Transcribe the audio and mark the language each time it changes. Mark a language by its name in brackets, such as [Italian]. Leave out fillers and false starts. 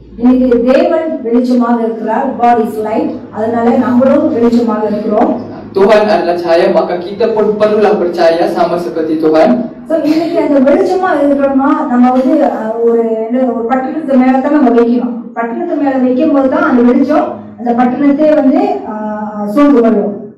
[Tamil] இன்னைக்கு தேவன் வெளிச்சமாக இருக்கிறார். [English] God is light. [Tamil] அதனால நம்மளும் வெளிச்சமாக இருக்கிறோம். [Malay] Tuhan adalah cahaya, maka kita pun perlulah percaya sama seperti Tuhan. [Tamil] So இன்னைக்கு அந்த வெளிச்சமா இருக்கிறோமா நம்ம வந்து ஒரு பட்டணத்து மேல தான் நம்ம வைக்கணும். பட்டணத்து மேல வைக்கும் போது தான் அந்த வெளிச்சம் அந்த பட்டணத்தை வந்து சூழ்ந்து கொள்ளும்.